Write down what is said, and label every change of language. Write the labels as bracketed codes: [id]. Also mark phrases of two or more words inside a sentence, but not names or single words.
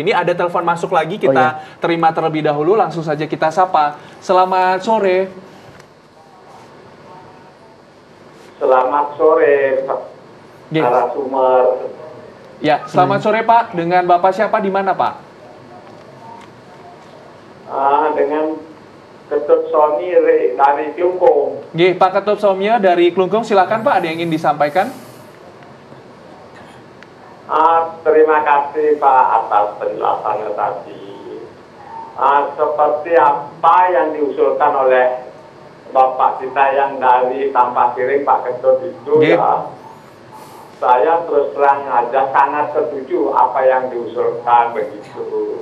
[id] Ini ada telepon masuk lagi, kita terima terlebih dahulu, langsung saja kita sapa. Selamat sore. Selamat sore, Pak Narasumber. Ya, selamat sore Pak. Dengan Bapak siapa di mana Pak? Dengan Ketut Somi dari Klungkung. Pak Ketut Somi dari Klungkung, silakan Pak. Ada yang ingin disampaikan? Terima kasih Pak atas penjelasannya tadi. Seperti apa yang diusulkan oleh Bapak kita yang dari Tampak Piring, Pak Ketut itu ya, saya terus terang aja sangat setuju apa yang diusulkan begitu.